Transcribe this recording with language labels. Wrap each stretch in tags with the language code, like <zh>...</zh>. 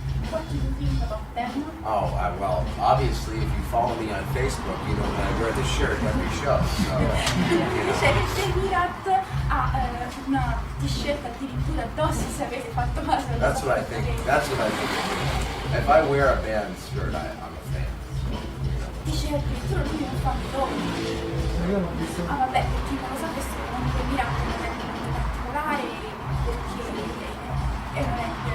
<en>What do you think about them? Oh, well, obviously, if you follow me on Facebook, you know that I wear this shirt every show. So,</en> <it>Dice che il Mirat ha una t-shirt addirittura addosso se avete fatto caso.</it> <en>that's what I think. That's what I think. If I wear a band shirt, I'm a fan.</en> <it>Dice addirittura lui non fa Io l'ho visto. Ah vabbè, per chi non lo sapesse comunque il Mirat è un band molto particolare perché è un band</it>